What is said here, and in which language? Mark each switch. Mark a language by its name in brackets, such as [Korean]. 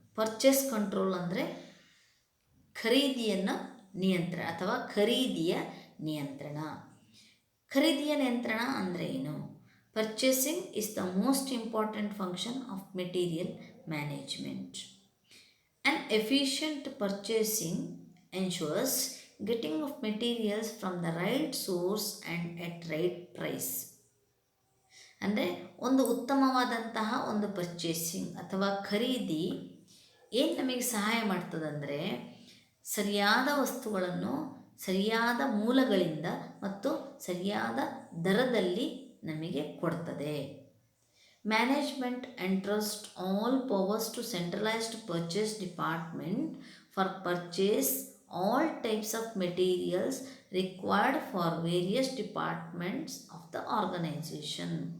[Kannada] Purchase control ಅಂದರೆ ಖರೀದಿಯನ್ನು ನಿಯಂತ್ರಣ ಅಥವಾ ಖರೀದಿಯ ನಿಯಂತ್ರಣ. ಖರೀದಿಯ ನಿಯಂತ್ರಣ ಅಂದರೆ ಏನು? [English] Purchasing is the most important function of material management. An efficient purchasing ensures getting of materials from the right source and at right price. [Kannada] ಅಂದರೆ ಒಂದು ಉತ್ತಮವಾದಂತಹ ಒಂದು ಪರ್ಚೇಸಿಂಗ್ ಅಥವಾ ಖರೀದಿ ಏನು ನಮಗೆ ಸಹಾಯ ಮಾಡ್ತದಂದರೆ ಸರಿಯಾದ ವಸ್ತುಗಳನ್ನು ಸರಿಯಾದ ಮೂಲಗಳಿಂದ ಮತ್ತು ಸರಿಯಾದ ದರದಲ್ಲಿ ನಮಗೆ ಕೊಡ್ತದೆ. [English] Management entrust all powers to centralized purchase department for purchase all types of materials required for various departments of the organization.